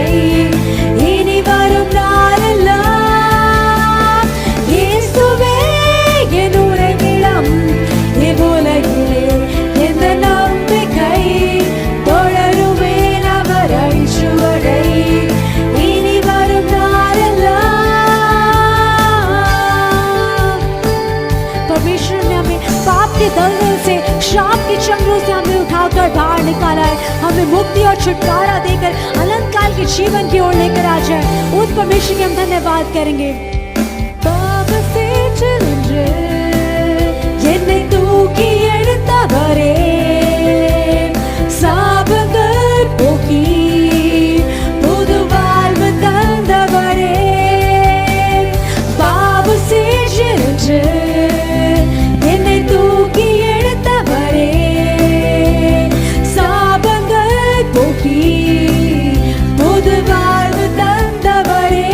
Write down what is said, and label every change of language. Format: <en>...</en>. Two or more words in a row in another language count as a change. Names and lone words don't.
<ta>இனி வரும் நாளெல்லாம் இயேசுவே என் உறைவிடம். இவ்வுலகிலே எந்த நம்பிக்கை தொடருவேன் அவர் அடிச்சுவடை. இனி வரும் நாளெல்லாம்</ta> <hi>परमेश्वर ने हमें पाप के दलदल से, शाप के चंगुल से हमें उठाकर बाहर निकाला है। हमें मुक्ति और छुटकारा देकर अनंत काल के जीवन की ओर लेकर आ जाए। उस परमेश्वर के हम धन्यवाद करेंगे।</hi> <ta>பாவசேற்றில் நின்று என்னை தூக்கி எடுத்தவரே, சாபங்கள் போக்கி புது வாழ்வு தந்தவரே. பாவசேற்றில் நின்று என்னை தூக்கி எடுத்தவரே, சாபங்கள் போக்கி புது வாழ்வு தந்தவரே.</ta>